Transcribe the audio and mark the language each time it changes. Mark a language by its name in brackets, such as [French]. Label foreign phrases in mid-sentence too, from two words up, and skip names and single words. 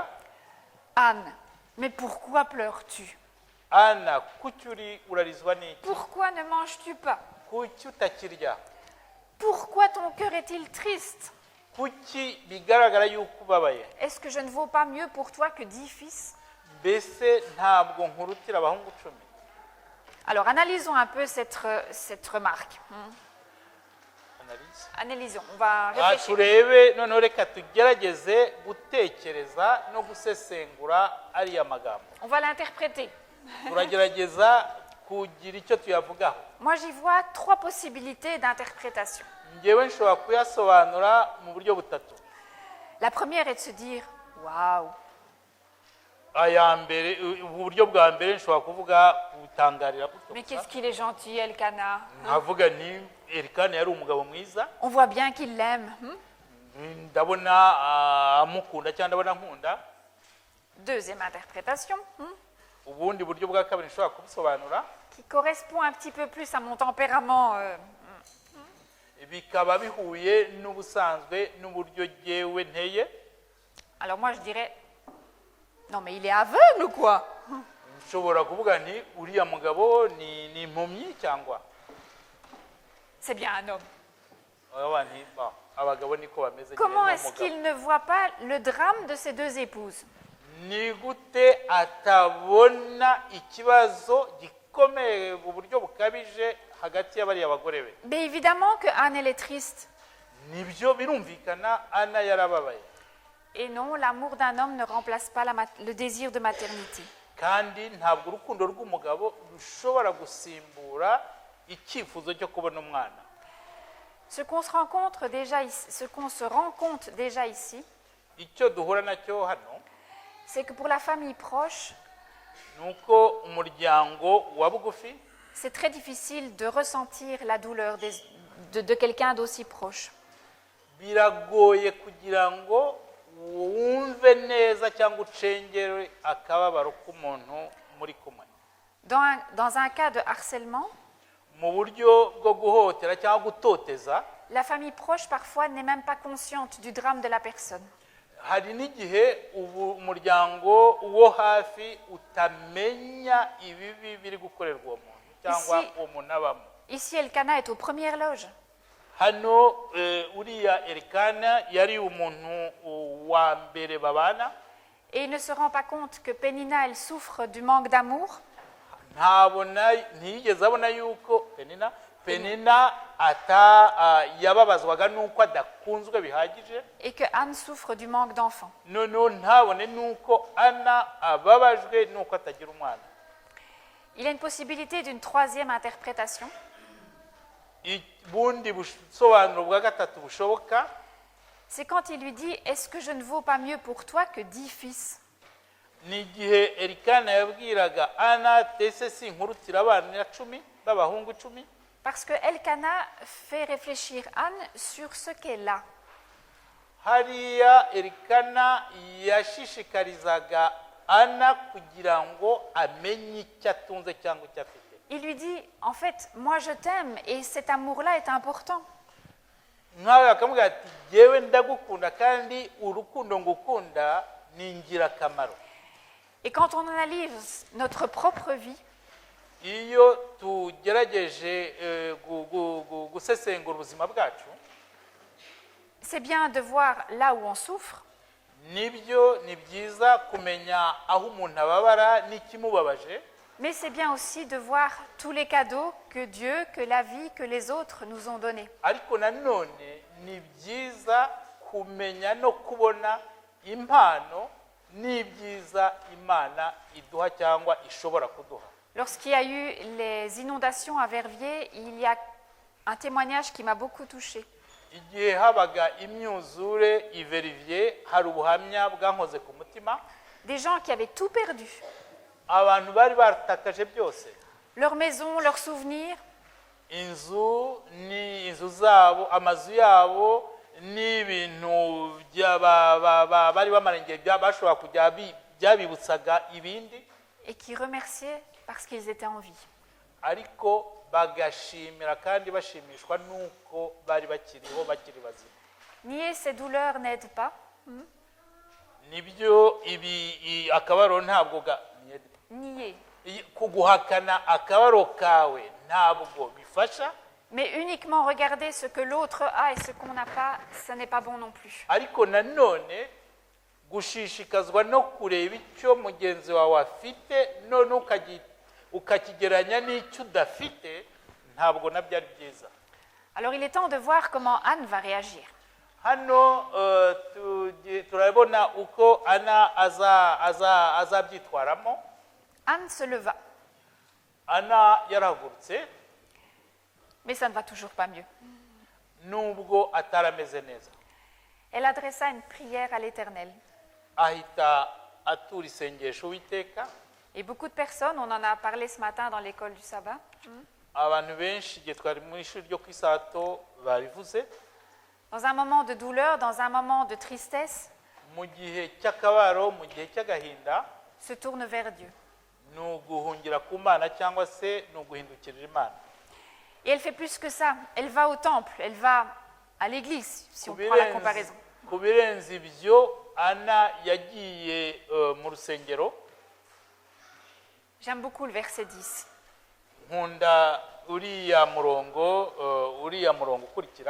[French] Anne, mais pourquoi pleures-tu? [Kinyarwanda] Ana, kuki urarizwa n'iki? [French] Pourquoi ne manges-tu pas? [Kinyarwanda] Kuki utakirya? [French] Pourquoi ton cœur est-il triste? [Kinyarwanda] Kuki bigaragara yuko ubabaye? [French] Est-ce que je ne vaux pas mieux pour toi que 10 fils? [Kinyarwanda] Mbese ntabwo nkurutira abahungu 10? [French] Alors, analysons un peu cette remarque. Analysons, on va réfléchir. [Kinyarwanda] Turebe noneho reka tugerageze gutekereza no gusesengura ariya magambo. [French] On va l'interpréter. [Kinyarwanda] Turagerageza kugira icyo tuyavugaho. [French] Moi, j'y vois 3 possibilités d'interprétation. [Kinyarwanda] Ngewe nshobora kuyasobanura mu buryo butatu. [French] La première est de se dire, waouh. [Kinyarwanda] aya mbere uburyo bwa mbere nshobora kuvuga kutangarira gutyo [French] Mais [Kinyarwanda] gusa. [French] qu'est-ce qu'il est gentil, Elkana. [Kinyarwanda] nkavuga ni Elikana yari umugabo mwiza, [French] On voit bien qu'il l'aime. [Kinyarwanda] ndabona amukunda cyangwa ndabona nkunda. [French] Deuxième interprétation, [Kinyarwanda] Ubundi buryo bwa kabiri nshobora kubisobanura [French] qui correspond un petit peu plus à mon tempérament. [Kinyarwanda] bikaba bihuye n'ubusanzwe n'uburyo jyewe nteye. [French] Alors moi, je dirais, non mais il est aveugle ou quoi? [Kinyarwanda] Nshobora kuvuga nti uriya mugabo ni impumyi cyangwa [French] C'est bien un homme. [Kinyarwanda] abagabo niko bameze. [French] Comment est-ce qu'il ne voit pas le drame de ses deux épouses? [Kinyarwanda] Ni gute atabona ikibazo gikomeye mu buryo bukabije hagati y'abariya bagore be? [French] Mais évidemment que Anne, elle est triste. [Kinyarwanda] Nibyo birumvikana, Ana yarababaye. [French] Et non, l'amour d'un homme ne remplace pas le désir de maternité. [Kinyarwanda] Kandi ntabwo urukundo rw'umugabo rushobora gusimbura icyifuzo cyo kubona umwana. [French] Ce qu'on se rencontre déjà ici, ce qu'on se rend compte déjà ici, [Kinyarwanda] Icyo duhura nacyo hano [French] c'est que pour la famille proche, [Kinyarwanda] nuko umuryango wa bugufi [French] c'est très difficile de ressentir la douleur de quelqu'un d'aussi proche. [Kinyarwanda] biragoye kugira ngo wumve neza cyangwa ucengere akababaro k'umuntu muri kumwe. [French] Dans un cas de harcèlement, [Kinyarwanda] Mu buryo bwo guhotera cyangwa gutoteza, [French] la famille proche parfois n'est même pas consciente du drame de la personne. [Kinyarwanda] hari n'igihe umuryango wo hafi utamenya ibibi biri gukorerwa uwo muntu cyangwa uwo muntu abamo. [French] Ici, Elkana est aux premières loges. [Kinyarwanda] Hano uriya Elikana yari umuntu wa mbere babana. [French] Et il ne se rend pas compte que Pénina, elle souffre du manque d'amour. [Kinyarwanda] Ntiyigeze abona yuko Penina yababazwaga nuko adakunzwe bihagije. [French] Et que Anne souffre du manque d'enfants. [Kinyarwanda] Noneho ntabone nuko Ana ababajwe nuko atagira umwana. [French] Il y a une possibilité d'une troisième interprétation. [Kinyarwanda] Bundi busobanuro bwa gatatu bushoboka, [French] C'est quand il lui dit « Est-ce que je ne vaux pas mieux pour toi que 10 fils ?» [Kinyarwanda] ni igihe Elikana yabwiraga Ana, ese sinkurutira abana 10 b'abahungu 10? [French] Parce que Elkana fait réfléchir Anne sur ce qu'elle a. [Kinyarwanda] Hariya Elikana yashishikarizaga Ana kugira ngo amenye icyo atunze cyangwa icyo afite. [French] Il lui dit « En fait, moi je t'aime et cet amour-là est important. » [Kinyarwanda] Nkawe akamubwira ati jyewe ndagukunda kandi urukundo ngukunda ni ingirakamaro. [French] Et quand on analyse notre propre vie, [Kinyarwanda] iyo tugerageje gusesengura ubuzima bwacu, [French] c'est bien de voir là où on souffre, [Kinyarwanda] nibyo ni byiza kumenya aho umuntu ababara n'ikimubabaje, [French] mais c'est bien aussi de voir tous les cadeaux que Dieu, que la vie, que les autres nous ont donnés. [Kinyarwanda] ariko nanone ni byiza kumenya no kubona impano n'ibyiza Imana iduha cyangwa ishobora kuduha. [French] Lorsqu'il y a eu les inondations à Verviers, il y a un témoignage qui m'a beaucoup touchée. [Kinyarwanda] Igihe habaga imyuzure i Verviers, hari ubuhamya bwankoze ku mutima. [French] Des gens qui avaient tout perdu, [Kinyarwanda] Abantu bari baratakaje byose, [French] leur maison, leurs souvenirs, [Kinyarwanda] inzu zabo, amazu yabo n'ibintu bari bamarengeye bashobora kujya byabibutsaga ibindi, [French] et qui remerciaient parce qu'ils étaient en vie. [Kinyarwanda] ariko bagashimira kandi bashimishwa nuko bari bakiriho bakiri bazima. [French] Nier ces douleurs n'aide pas, [Kinyarwanda] Nibyo akabaro ntabwo [French] nier, [Kinyarwanda] kuguhakana akabaro kawe ntabwo bifasha, [French] mais uniquement regarder ce que l'autre a et ce qu'on n'a pas, ce n'est pas bon non plus. [Kinyarwanda] ariko nanone gushishikazwa no kureba icyo mugenzi wawe afite none ukakigeranya n'icyo udafite ntabwo nabyo ari byiza. [French] Alors il est temps de voir comment Anne va réagir. [Kinyarwanda] Hano turabona uko Ana azabyitwaramo. [French] Anne se leva, [Kinyarwanda] Ana yarahagurutse [French] mais ça ne va toujours pas mieux. [Kinyarwanda] nubwo atarameze neza, [French] Elle adressa une prière à l'Éternel. [Kinyarwanda] ahita atura isengesho Uwiteka. [French] Et beaucoup de personnes, on en a parlé ce matin dans l'école du sabbat, [Kinyarwanda] Abantu benshi igihe twari mu ishuri ryo ku isato barivuze, [French] dans un moment de douleur, dans un moment de tristesse, [Kinyarwanda] mu gihe cy'akabaro, mu gihe cy'agahinda, [French] se tournent vers Dieu. [Kinyarwanda] ni uguhungira ku Mana cyangwa se ni uguhindukirira Imana. [French] Et elle fait plus que ça. Elle va au temple, elle va à l'église, si on prend la comparaison. [Kinyarwanda] Ku birenze ibyo, Ana yagiye mu rusengero. [French] J'aime beaucoup le verset 10. [Kinyarwanda] Nkunda uriya murongo ukurikira,